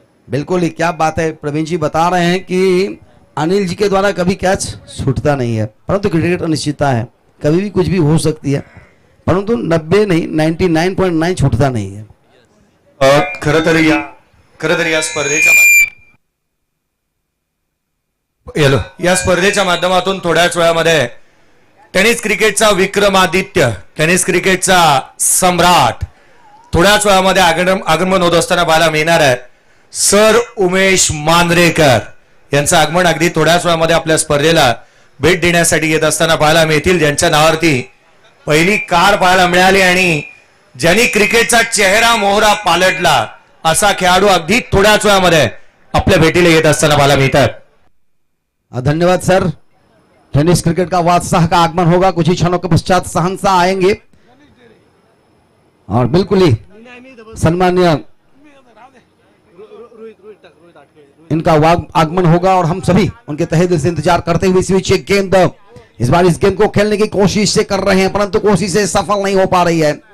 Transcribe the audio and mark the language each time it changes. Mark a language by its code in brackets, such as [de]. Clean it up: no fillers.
[hi] बिल्कुल ही क्या बात है, प्रवीण जी बता रहे हैं कि अनिल जी के द्वारा कभी कैच छूटता नहीं है, परंतु क्रिकेट अनिश्चितता है, कभी भी कुछ भी हो सकती है, परंतु 90 नहीं 99.9 छूटता नहीं है। [mr] खरं तर या स्पर्धेच्या माध्यमातून थोड्याच वेळामध्ये टेनिस क्रिकेटचा विक्रमादित्य, टेनिस क्रिकेटचा सम्राट थोड्याच वेळामध्ये आगमन होत असताना पाहायला मिळणार आहे। सर उमेश मांजरेकर यांचं आगमन अगदी थोड्याच वेळामध्ये आपल्या स्पर्धेला भेट देण्यासाठी येत असताना पाहायला मिळतील, ज्यांच्या नावावरती पहिली कार पाहायला मिळाली आणि ज्यांनी क्रिकेटचा चेहरा मोहरा पालटला असा खेळाडू अगदी थोड्याच वेळामध्ये आपल्या भेटीला येत असताना पाहायला मिळतात। धन्यवाद सर। [hi] टेनिस क्रिकेट का बादशाह का आगमन होगा, कुछ ही क्षणों के पश्चात शहंशाह आएंगे और बिल्कुल ही सम्मान्य इनका आगमन होगा और हम सभी उनके तहे दिल से इंतजार करते हुए इस बीच एक गेंद, इस बार इस गेंद को खेलने की कोशिश से कर रहे हैं, परंतु कोशिशें सफल नहीं हो पा रही है।